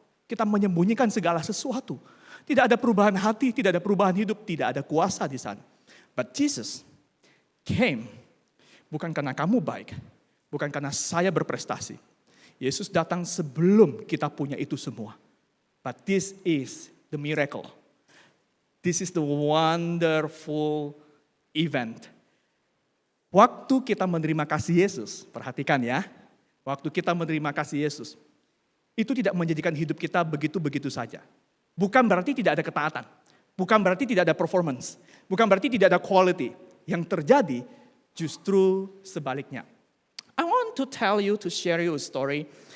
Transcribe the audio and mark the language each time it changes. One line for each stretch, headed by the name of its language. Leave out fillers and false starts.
Indonesian: Kita menyembunyikan segala sesuatu. Tidak ada perubahan hati, tidak ada perubahan hidup, tidak ada kuasa di sana.
English: But Jesus came
Indonesian: bukan karena kamu baik, bukan karena saya berprestasi. Yesus datang sebelum kita punya itu semua.
English: But this is the miracle. This is the wonderful event.
Indonesian: Waktu kita menerima kasih Yesus, perhatikan ya. Waktu kita menerima kasih Yesus, itu tidak menjadikan hidup kita begitu-begitu saja. Bukan berarti tidak ada ketaatan. Bukan berarti tidak ada performance. Bukan berarti tidak ada quality. Yang terjadi justru sebaliknya.
English: I want to tell you, to share you a story.